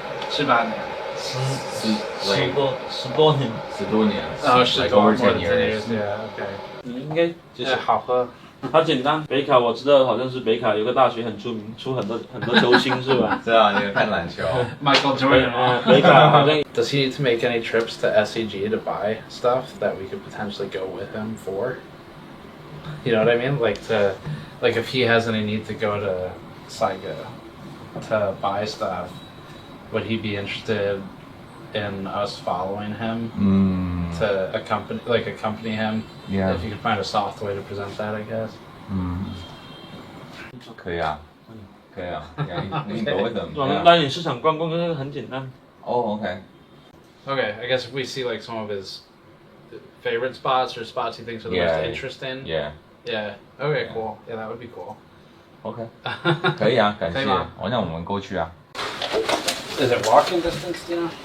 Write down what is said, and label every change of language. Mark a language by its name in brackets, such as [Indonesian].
[Chinese] ？18年。 10多年。 10多年。 10多年。 OK。 你应该就是好喝。它简单，北卡我知道，好像是北卡有个大学很出名，出很多球星是吧？是啊，你看篮球。 Michael Jordan。北卡好像。 [English] Does he need to make any trips to SEG to buy stuff that we could potentially go with him for? You know what I mean? Like if he has any need to go to Saigo to buy stuff, would he be interested in us following him to accompany him? Yeah. If you could find a soft way to present that, I guess. [Chinese] 可以啊，可以啊，你 [English] go with them. [Chinese] 我们带你市场逛逛，那个很简单。 [English] Oh, okay. Okay, I guess if we see like some of his favorite spots or spots he thinks are the most interesting. Yeah. Yeah. Okay, cool. Yeah, that would be cool. [Chinese] OK. 可以啊，感谢。我想我们过去啊。 [English] Is it walking distance, do you know?